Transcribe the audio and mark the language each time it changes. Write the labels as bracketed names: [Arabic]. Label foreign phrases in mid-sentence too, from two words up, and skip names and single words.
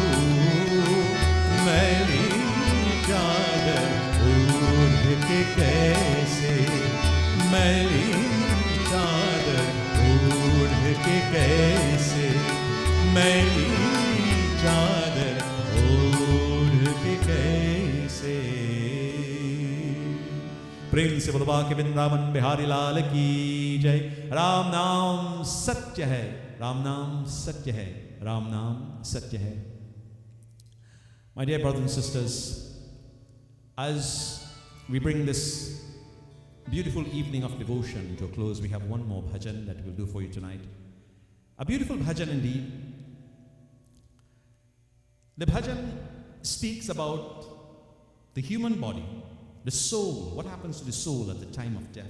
[Hindi] मैली चादर ओढ़ के कैसे, मैली चादर ओढ़ के कैसे, मैली चादर ओढ़ के कैसे। प्रेम से बोलो बाके वृंदावन बिहारी लाल की जय। राम नाम सत्य है, राम नाम सत्य है, राम नाम सत्य है। [English] My dear brothers and sisters, as we bring this beautiful evening of devotion to a close, we have one more bhajan that we'll do for you tonight. A beautiful bhajan indeed. The bhajan speaks about the human body, the soul, what happens to the soul at the time of death.